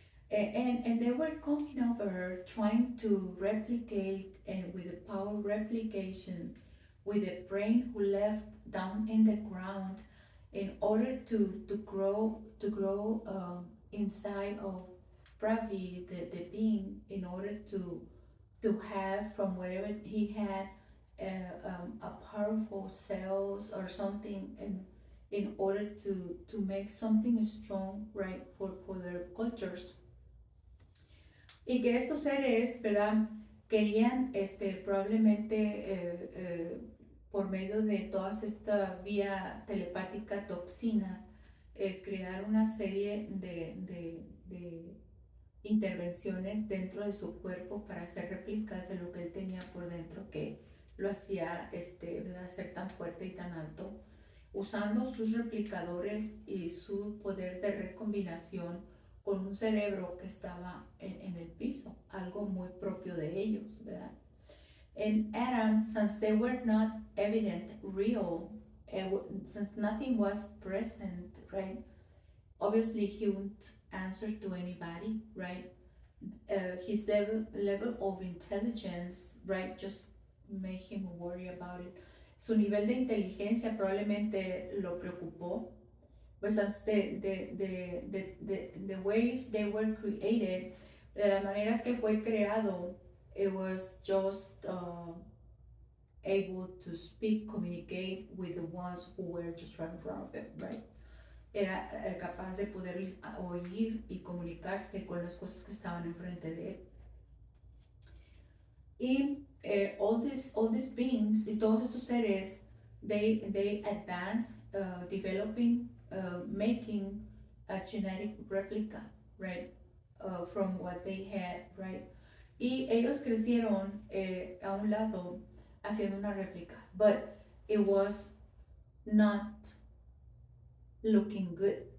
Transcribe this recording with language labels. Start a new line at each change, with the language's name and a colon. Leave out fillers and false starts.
English: And they were coming over trying to replicate, and with the power of replication, with a brain who left down in the ground in order to grow inside of probably the being, in order to have from whatever he had a powerful cells or something, in order to make something strong, right, for their cultures.
Spanish: Y que estos seres, ¿verdad? Querían probablemente por medio de toda esta vía telepática toxina, crear una serie de intervenciones dentro de su cuerpo para hacer réplicas de lo que él tenía por dentro, que lo hacía ¿verdad? Ser tan fuerte y tan alto, usando sus replicadores y su poder de recombinación con un cerebro que estaba en el piso, algo muy propio de ellos, ¿verdad?
English: And Adam, since they were not evident, real, since nothing was present, right? Obviously, he wouldn't answer to anybody, right? His level of intelligence, right, just made him worry about it.
Spanish: Su nivel de inteligencia probablemente lo preocupó, pues
English: as the ways they were created,
Spanish: de las maneras que fue creado,
English: it was just able to speak, communicate with the ones who were just right in front of it, right?
Spanish: Era capaz de poder oír y comunicarse con las cosas que estaban enfrente de él.
English: Y all these beings
Spanish: y todos estos seres,
English: they advance, developing, making a genetic replica, right, from what they had, right.
Spanish: Y ellos crecieron a un lado haciendo una réplica,
English: but it was not looking good.